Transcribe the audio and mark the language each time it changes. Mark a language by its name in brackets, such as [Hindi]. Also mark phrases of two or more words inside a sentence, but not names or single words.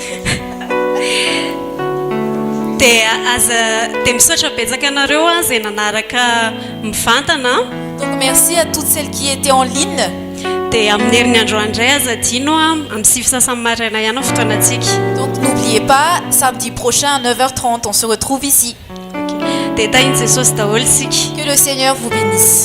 [Malagasy] Dia misaotra betsaka anareo izay nanaraka mivantana. [French] Donc merci à toutes celles qui étaient en ligne. [Malagasy] Dia amin'ny herinandro andray aza dino amin'ny 6 sasany maraina ihany ao fotoanantsika. [French] Donc n'oubliez pas, samedi prochain à 9h30, on se retrouve ici. [Malagasy] Dia tahin'i Jesosy daholo isika. [French] Que le Seigneur vous bénisse.